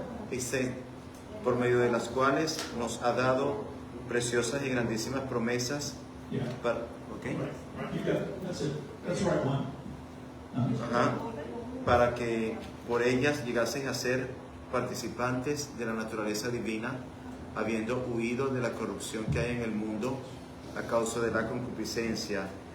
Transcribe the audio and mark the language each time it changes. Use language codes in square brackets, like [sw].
[es] Dice, por medio de las cuales nos ha dado preciosas y grandísimas promesas [en] Yeah. [es] para, ok. [en] Right. You got it. That's it. That's the right one. Ajá. [es] para que por ellas llegasen a ser participantes de la naturaleza divina, habiendo huido de la corrupción que hay en el mundo a causa de la concupiscencia.